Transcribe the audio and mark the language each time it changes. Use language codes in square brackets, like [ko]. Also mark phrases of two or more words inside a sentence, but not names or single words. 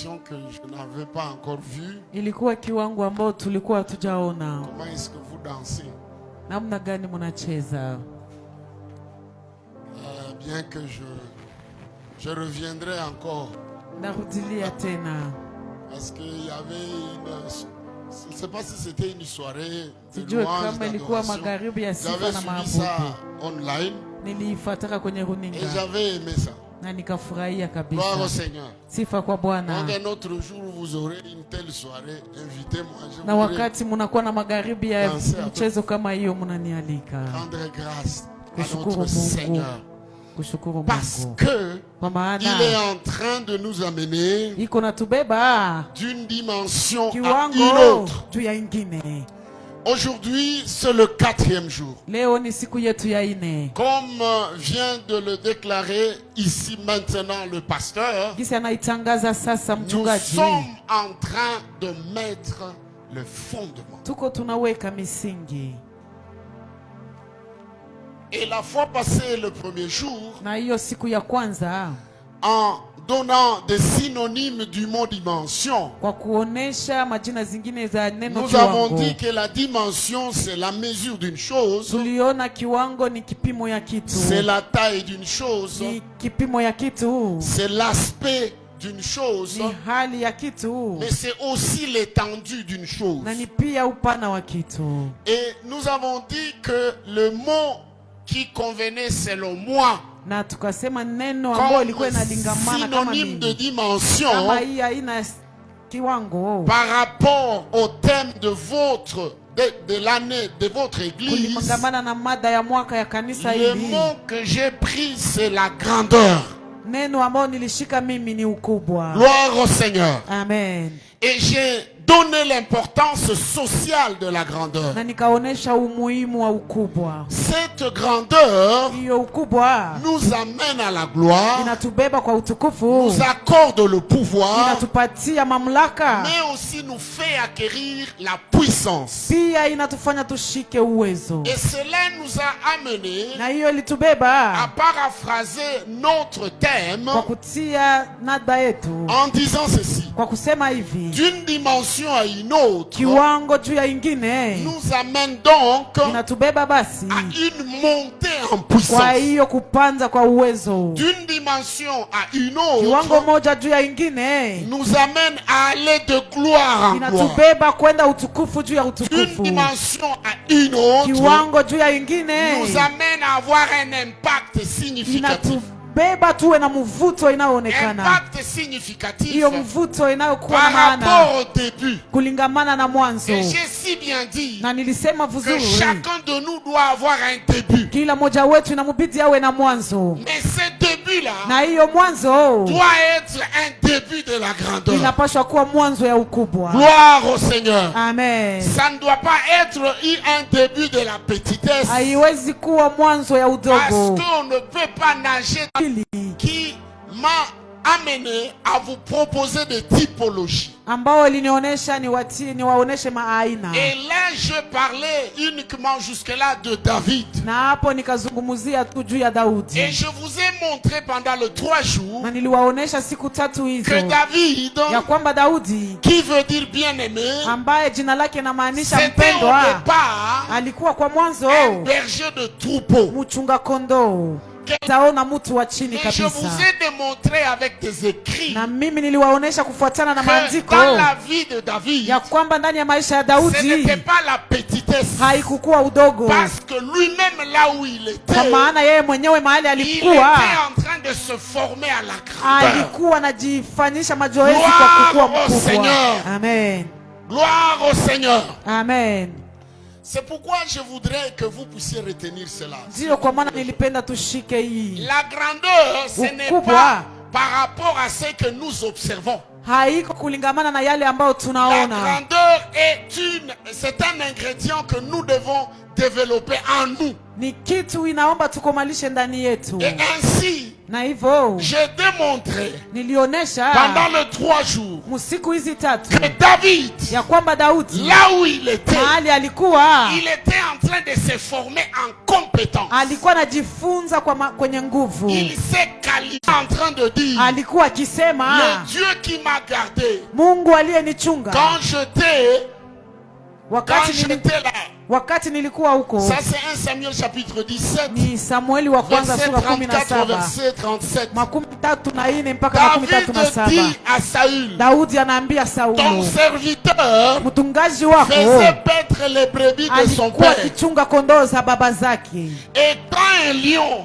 [fr] que je n'avais pas encore vu. [sw] Ilikuwa kiwango ambao tulikuwa hatujaona. [fr] Comment est-ce que vous dansez? [sw] Namna gani mnacheza? [fr] Bien que je reviendrai encore. [sw] Narudilia tena. [fr] Parce qu'il y avait une... Je ne sais pas si c'était une soirée de [sw] Sijui [fr] louange, [sw] kama ilikuwa [fr] d'adoration. [sw] magharibi ya sifa [fr] J'avais [sw] na [fr] suivi ça [sw] maabudu. [fr] online [sw] Niliifuataka kwenye [fr] et [sw] runinga [fr] j'avais aimé ça. [sw] na nikafurahia kabisa. [fr] Gloire au Seigneur. [sw] Sifa kwa Bwana. [fr] Donc un autre jour vous aurez une telle soirée, invitez-moi. Je [sw] Na [fr] voudrais [sw] wakati mnakuwa na magharibi ya [fr] danser avec [sw] mchezo kama hiyo mnanialika. [fr] rendre grâce à [sw] Kushukuru [fr] notre [sw] Mungu. [fr] Seigneur. [sw] Kushukuru [fr] Parce [sw] Mungu. [fr] que [sw] Kwa maana [fr] il est en train de nous amener [sw] iko natubeba [fr] d'une dimension à une [sw] kiwango [fr] autre. [sw] juu ya ingine. [fr] Aujourd'hui, c'est le 4e jour. [sw] Leo ni siku yetu ya ine. [fr] Comme vient de le déclarer ici maintenant le pasteur, [sw] Gisi anaitangaza sasa [fr] nous [sw] mchungaji. [fr] sommes en train de mettre le fondement. [sw] Tuko tunaweka misingi. [fr] Et la fois passée, le premier jour, [sw] Na hiyo siku ya kwanza [fr] en donnant des synonymes du mot dimension, [sw] kwa kuonesha majina zingine za neno [fr] nous avons [sw] kiwango. [fr] dit que la dimension, c'est la mesure d'une chose, [sw] Tuliona kiwango ni kipimo ya kitu. [fr] c'est la taille d'une chose, [sw] Ni kipimo ya kitu. [fr] c'est l'aspect d'une chose, [sw] Ni hali ya kitu. [fr] mais c'est aussi l'étendue d'une chose. [sw] Na ni pia upana wa kitu. [fr] Et nous avons dit que le mot qui convenait selon moi [sw] Na tukasema neno ambalo ilikuwa [fr] comme [sw] inalingamana kama [fr] synonyme de [sw] nini. [fr] dimension [sw] Kama hii haina kiwango. [fr] par rapport au thème de l'année de votre église. [sw] Kulingamana na mada ya mwaka ya kanisa [fr] Le [sw] hili. [fr] mot que j'ai pris, c'est la grandeur. [sw] Neno ambalo nilishika mimi ni ukubwa. [fr] Gloire au Seigneur. [sw] Amen. [fr] Et j'ai donné l'importance sociale de la grandeur. [sw] Na nikaonesha umuhimu wa ukubwa. [fr] Cette grandeur [sw] Hiyo ukubwa [fr] nous amène à la gloire, [sw] inatubeba kwa utukufu. [fr] nous accorde le pouvoir, [sw] Inatupatia mamlaka. [fr] mais aussi nous fait acquérir la puissance. [sw] Pia inatufanya tushike uwezo. [fr] Et cela nous a amené [sw] Na hiyo [fr] à [sw] ilitubeba [fr] paraphraser notre thème [sw] kwa kutia nada yetu [fr] en disant ceci. [sw] kwa kusema hivi, [fr] D'une dimension à une autre [sw] kiwango juu ya ingine [fr] nous amène donc [sw] inatubeba basi [fr] à une montée en [sw] kwa [fr] puissance. [sw] hiyo kupanza kwa uwezo. [fr] D'une dimension à une [sw] Kiwango [fr] autre [sw] moja juu ya ingine [fr] nous amène à aller de gloire en gloire. [sw] inatubeba kwenda utukufu juu ya [fr] D'une [sw] utukufu. [fr] dimension à une autre [sw] Kiwango juu ya ingine [fr] nous amène à avoir un impact significatif. [sw] inatubeba tuwe na mvuto inayoonekana. [fr] Impact significatif [sw] Hiyo mvuto inayokuwa na [fr] par [sw] maana [fr] rapport au début. [sw] kulingamana na mwanzo. [fr] Et j'ai si bien dit [sw] Na nilisema [fr] que [sw] vizuri, [fr] chacun de nous doit avoir un début. [sw] kila moja wetu inamubidi awe na mwanzo, [fr] Mais ce début-là [sw] na hiyo mwanzo [fr] doit être un début de la grandeur. [sw] inapaswa kuwa mwanzo ya ukubwa. [fr] Gloire au Seigneur. [sw] Amen. [fr] Ça ne doit pas être un début de la petitesse. [sw] Haiwezi kuwa mwanzo ya [fr] Parce [sw] udogo. [fr] qu'on ne peut pas nager dans [sw] Hili [fr] qui m'a amené à vous proposer des typologies. [sw] ambao ilinionyesha niwaoneshe maaina, [fr] Et là, je parlais uniquement jusque-là de David. [sw] na hapo nikazungumzia tu juu ya [fr] Et [sw] Daudi, [fr] je vous ai montré pendant les 3 jours [sw] na niliwaonesha siku tatu hizo [fr] que David, [sw] ya kwamba Daudi [fr] qui veut dire bien-aimé, [sw] ambaye jina lake inamaanisha [fr] c'était au [sw] mpendwa, [fr] départ [sw] alikuwa kwa mwanzo [fr] un berger de troupeau. [sw] mchunga kondoo. Taona mtu wa chini [fr] Et je vous [sw] kabisa, [fr] ai démontré avec des écrits [sw] na mimi niliwaonesha kufuatana na [fr] que [sw] maandiko [fr] dans la vie de David, [sw] ya kwamba ndani ya maisha ya [fr] ce [sw] Daudi [fr] n'était pas la petitesse. [sw] haikukuwa udogo, [fr] Parce que lui-même, là où il était, [sw] kwa maana yeye mwenyewe mahali [fr] il était [sw] alikuwa [fr] en train de se former à la grandeur. [sw] alikuwa anajifanyisha mazoezi [fr] Gloire [sw] kwa kukua [fr] au [sw] mkubwa. [fr] Seigneur. [sw] Amen. [fr] Gloire au Seigneur. [sw] Amen. [fr] C'est pourquoi je voudrais que vous puissiez retenir cela. [sw] Ndio kwa maana nilipenda tushike hii. [fr] La grandeur, ce n'est [sw] Ukubwa. [fr] pas par rapport à ce que nous observons. [sw] Haiko kulingamana na yale ambayo [fr] La [sw] tunaona. [fr] grandeur c'est un ingrédient que nous devons développer en nous. [sw] Ni kitu inaomba tukomalishe ndani yetu. [fr] Et ainsi, [sw] Na hivyo [fr] j'ai démontré [sw] nilionesha [fr] pendant les 3 jours [sw] musiku hizi tatu [fr] que David, [sw] ya kwamba Daudi [fr] là où il était [sw] alikuwa [fr] en train de se former en compétence. [sw] alikuwa anajifunza kwenye nguvu. [fr] Il s'est qualifié en train de dire, [sw] Alikuwa akisema [fr] le Dieu qui m'a gardé [sw] Mungu aliyenichunga [fr] quand j'étais là. [sw] wakati nilikuwa huko. [fr] Ça c'est 1 Samuel chapitre 17. [sw] Ni Samueli wa kwanza [fr] verset [sw] sura [fr] 34 [sw] 17 [fr] verset 37. [sw] 34 mpaka [fr] David [sw] 37. [fr] dit à Saül, [sw] Daudi anaambia [fr] ton [sw] Saulo, [fr] serviteur [sw] mtungaji wako [fr] faisait paître les brebis de son [sw] alikuwa [fr] père. [sw] akichunga kondoo za baba zake, [fr] Et quand un lion